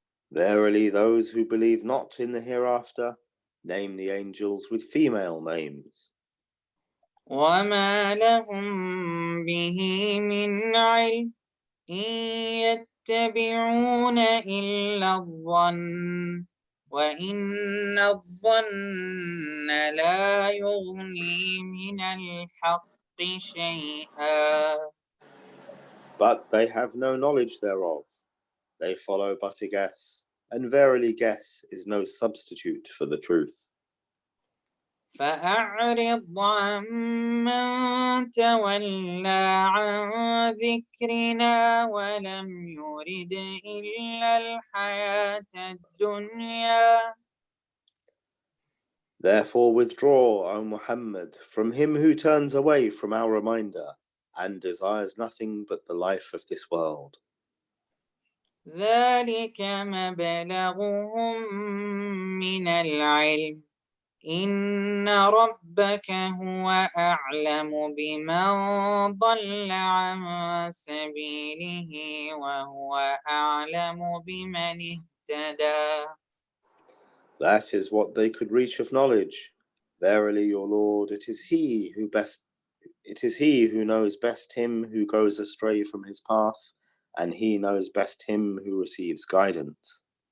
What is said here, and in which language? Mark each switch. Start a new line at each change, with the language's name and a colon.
English: Verily, those who believe not in the hereafter name the angels with female names.
Arabic: وما لهم به من علم إن يتبعون إلا الظن وإن الظن لا يغني من الحق شيئا.
English: But they have no knowledge thereof. They follow but a guess, and verily guess is no substitute for the truth.
Arabic: فأعرض عمن تولى عن ذكرنا ولم يرد إلا الحياة الدنيا.
English: Therefore withdraw, O Muhammad, from him who turns away from our reminder and desires nothing but the life of this world.
Arabic: ذلك مبلغهم من العلم إن ربك هو أعلم بمن ضل عن سبيله وهو أعلم بمن اهتدى.
English: That is what they could reach of knowledge. Verily, your Lord, it is He who knows best him who goes astray from his path, and He knows best him who receives guidance.